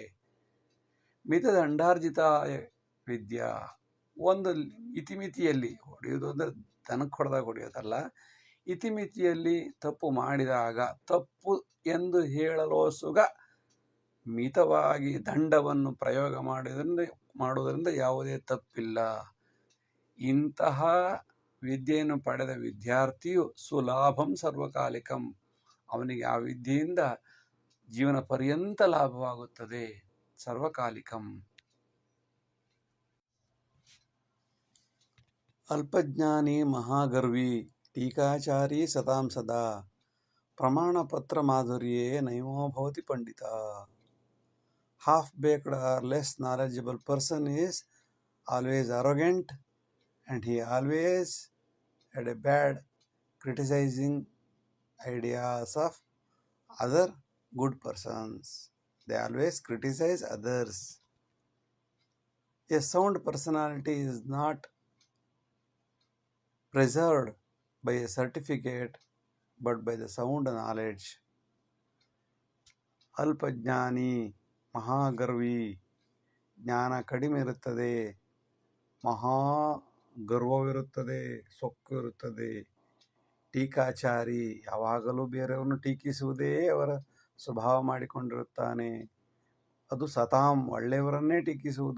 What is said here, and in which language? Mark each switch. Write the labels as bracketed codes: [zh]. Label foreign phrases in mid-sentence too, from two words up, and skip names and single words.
[sa] ಮಿತದಂಡಾರ್ಜಿತ ವಿದ್ಯಾ, [kn] ಒಂದು ಇತಿಮಿತಿಯಲ್ಲಿ ಹೊಡೆಯುವುದು ಅಂದರೆ ದನಕ್ಕೆ ಹೊಡೆದಾಗ ಹೊಡೆಯೋದಲ್ಲ, ಇತಿಮಿತಿಯಲ್ಲಿ ತಪ್ಪು ಮಾಡಿದಾಗ ತಪ್ಪು ಎಂದು ಹೇಳಲು ಸುಗ ಮಿತವಾಗಿ ದಂಡವನ್ನು ಪ್ರಯೋಗ ಮಾಡುವುದರಿಂದ ಯಾವುದೇ ತಪ್ಪಿಲ್ಲ. ಇಂತಹ ವಿದ್ಯೆಯನ್ನು ಪಡೆದ ವಿದ್ಯಾರ್ಥಿಯು [sa] ಸುಲಾಭಂ ಸರ್ವಕಾಲಿಕಂ, [kn] ಅವನಿಗೆ ಆ ವಿದ್ಯೆಯಿಂದ ಜೀವನ ಪರ್ಯಂತ ಲಾಭವಾಗುತ್ತದೆ. ಸರ್ವಕಾಲಿಕಂ. [sa] ಅಲ್ಪಜ್ಞಾನಿ ಮಹಾಗರ್ವಿ ಟೀಕಾಚಾರಿ ಸತಾಂ ಸದಾ ಪ್ರಮಾಣಪತ್ರ ಮಾಧುರ್ಯೇ ನೈವೋ ಭವತಿ ಪಂಡಿತ. [en] Half-baked or less knowledgeable person is always arrogant, and he always had a bad criticizing ideas of other good persons. They always criticize others. A sound personality is not preserved by a certificate but by the sound knowledge. [sa] ಅಲ್ಪಜ್ಞಾನಿ ಮಹಾಗರ್ವಿ [kn] ಜ್ಞಾನ ಕಡಿಮೆ ಇರುತ್ತದೆ, ಮಹಾ ಗರ್ವವಿರುತ್ತದೆ, ಸೊಕ್ಕು ಇರುತ್ತದೆ. ಟೀಕಾಚಾರಿ ಯಾವಾಗಲೂ ಬೇರೆಯವ್ರನ್ನು ಟೀಕಿಸುವುದೇ ಅವರ ಸ್ವಭಾವ ಮಾಡಿಕೊಂಡಿರುತ್ತಾನೆ. ಅದು ಸತಾಂ ಒಳ್ಳೆಯವರನ್ನೇ ಟೀಕಿಸುವುದು.